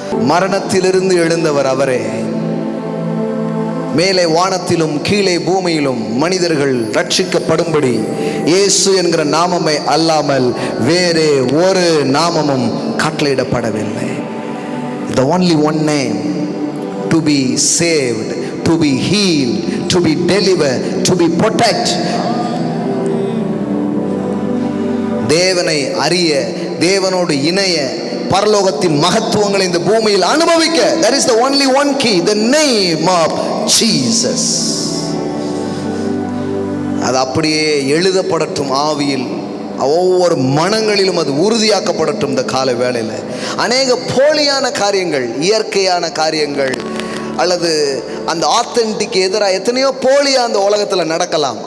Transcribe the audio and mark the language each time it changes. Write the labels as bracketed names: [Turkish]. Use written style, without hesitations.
[Tamil] மரணத்திலிருந்து எழுந்தவர் அவரே. மேலே வானத்திலும் கீழே பூமியிலும் மனிதர்கள் ரட்சிக்கப்படும்படி இயேசு என்கிற நாமமே அல்லாமல் வேறே ஒரு நாமமும் கட்டளையிடப்படவில்லை. [English] The only one name to be saved, to be healed, to be delivered, to be protected. [Tamil] தேவனை அறிய, தேவனோடு இணைய, பரலோகத்தின் மகத்துவங்களை இந்த பூமியில் அனுபவிக்க, [English] that is the only one key, the name of Jesus. [Tamil] அது அப்படியே எழுதப்படட்டும் ஆவியில், ஒவ்வொரு மனங்களிலும் அது உறுதியாக்கப்படட்டும். இந்த கால வேளையில் அநேக போலியான காரியங்கள், இயற்கையான காரியங்கள் அல்லது அந்த ஆத்தென்டிக் எதிராக எத்தனையோ போலியா அந்த உலகத்தில் நடக்கலாம்.